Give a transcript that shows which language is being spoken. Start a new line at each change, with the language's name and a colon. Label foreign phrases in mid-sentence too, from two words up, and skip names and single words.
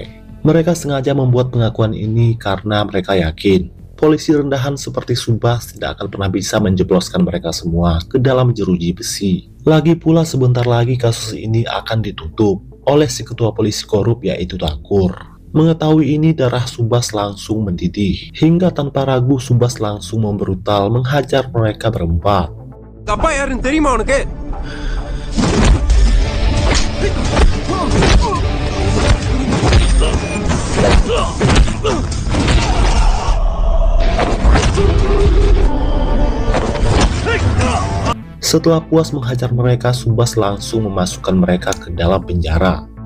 Indonesian: Mereka sengaja membuat pengakuan ini karena mereka yakin polisi rendahan seperti Subas tidak akan pernah bisa menjebloskan mereka semua ke dalam jeruji besi. Lagi pula sebentar lagi kasus ini akan ditutup oleh si ketua polisi korup yaitu Thakur. Mengetahui ini, darah Subas langsung mendidih. Hingga tanpa ragu Subas langsung membrutal menghajar mereka berempat.
Tamil: அப்பா யாருன்னு தெரியுமா உனக்கு?
Indonesian: Setelah puas menghajar mereka, Subas langsung memasukkan mereka ke dalam penjara.